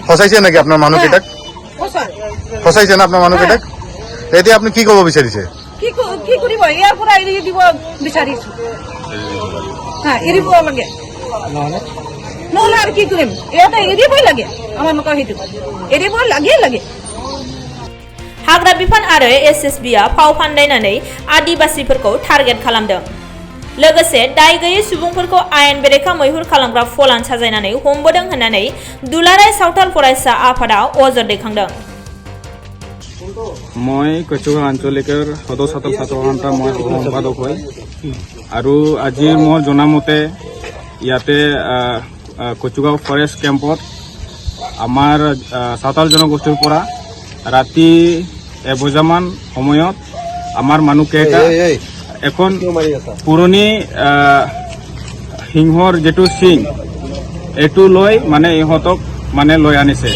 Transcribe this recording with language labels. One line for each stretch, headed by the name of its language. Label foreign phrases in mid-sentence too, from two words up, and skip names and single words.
Assamese: ফচাইছে নেকি আপোনাৰ মানুহকেইটাক? ফচাইছে না আপোনাৰ মানুহকেইটাক? এতিয়া আপুনি কি ক'ব বিচাৰিছে? কি কৰিব, ইয়াৰ পৰা এৰি দিব বিচাৰিছো, এৰিব লাগে, নহ'লে আৰু কি কৰিম, ইয়াতে এৰিবই লাগে, আমাৰ নকয় সেইটো এৰিব লাগে।
Bodo: हाग्रा बिफान आरो एसएसबीआ फाव फान्दायनानै आदिबासिफोरखौ टारगेट खालामदों। लोगोसे दाय गैयै सुबुंफोरखौ आयेन बेरेखा मैहुर खालामग्रा फलान साजायनानै हमबोदों होननानै दुलाराय सावथाल फरायसा आफादा अजद दैखांदों।
Assamese: মই কচুগাঁও আঞ্চলিকৰ সদস্য ছাত্ৰ সন্থা মই সম্পাদক হয়, আৰু আজি মই জনামতে ইয়াতে কচুগাঁও ফৰেষ্ট কেম্পত আমাৰ সাঁওতাল জনগোষ্ঠীৰ পৰা ৰাতি 1 বজামান সময়ত আমাৰ মানুহকেইটা এখন পুৰণি সিংহৰ যিটো সিং এইটো লৈ মানে ইহঁতক মানে লৈ আনিছে।